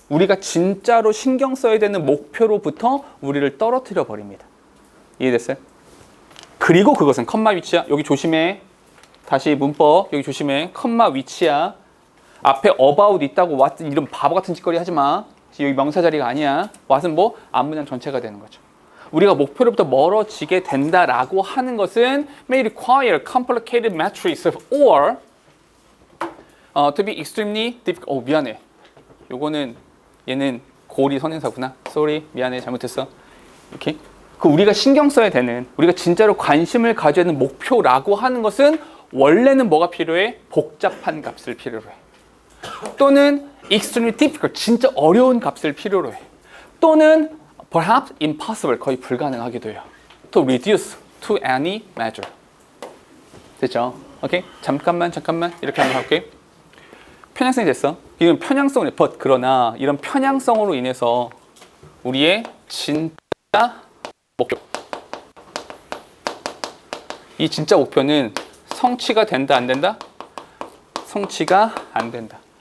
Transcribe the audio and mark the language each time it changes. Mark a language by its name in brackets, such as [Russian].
[Korean] 우리가 진짜로 신경 써야 되는 목표로부터 우리를 떨어뜨려 버립니다. 이해됐어요? 그리고 그것은 컴마 위치야. 여기 조심해. 다시 문법 여기 조심해. 컴마 위치야. 앞에 about 있다고 what은 이런 바보 같은 짓거리 하지 마. 여기 명사 자리가 아니야. what은 뭐? 앞문장 전체가 되는 거죠. 우리가 목표로부터 멀어지게 된다라고 하는 것은 [English] may require complicated matrix or to be extremely difficult. [Korean] 미안해. 요거는 얘는 고리 선행사구나. [English] sorry. [Korean] 미안해. 잘못했어. 이렇게. 그 우리가 신경 써야 되는, 우리가 진짜로 관심을 가져야 하는 목표라고 하는 것은 원래는 뭐가 필요해? 복잡한 값을 필요로 해. 또는 [English] extremely difficult, [Korean] 진짜 어려운 값을 필요로 해. 또는 [English] perhaps impossible, [Korean] 거의 불가능하기도 해요. [English] To reduce to any measure. [Korean] 됐죠? 오케이? 잠깐만 이렇게 한번 할게요. 편향성이 됐어. 이건 편향성으로 but 그러나 이런 편향성으로 인해서 우리의 진짜 목표. 이 진짜 목표는 성취가 된다 안 된다? 성취가 안 된다.